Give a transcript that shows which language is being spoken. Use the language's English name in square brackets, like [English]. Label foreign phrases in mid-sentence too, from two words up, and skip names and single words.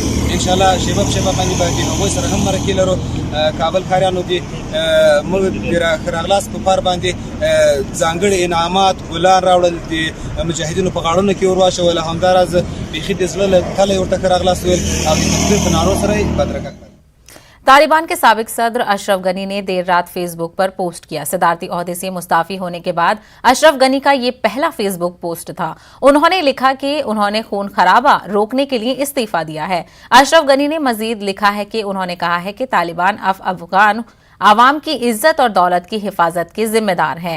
[Pashto] انشاءالله شیبه په شیبه باندې به د هغوی سره هم مرکې لرو. کابل ښاریانو دې موږ د راغلاس په پار باندې ځانګړي انعامات ګلان راوړل د مجاهدینو په غاړونو کې ور واچول. همداراز بیخي د زړه له تله ورته ښه راغلاس ویل او د تقدیر په نارو سره یې بدرګه کړل. [Urdu] طالبان کے سابق صدر اشرف غنی نے دیر رات فیس بک پر پوسٹ کیا. صدارتی عہدے سے مستعفی ہونے کے بعد اشرف غنی کا یہ پہلا فیس بک پوسٹ تھا. انہوں نے لکھا کہ انہوں نے خون خرابہ روکنے کے لیے استعفیٰ دیا ہے. اشرف غنی نے مزید لکھا ہے کہ انہوں نے کہا ہے کہ طالبان افغان عوام کی عزت اور دولت کی حفاظت کے ذمہ دار ہیں.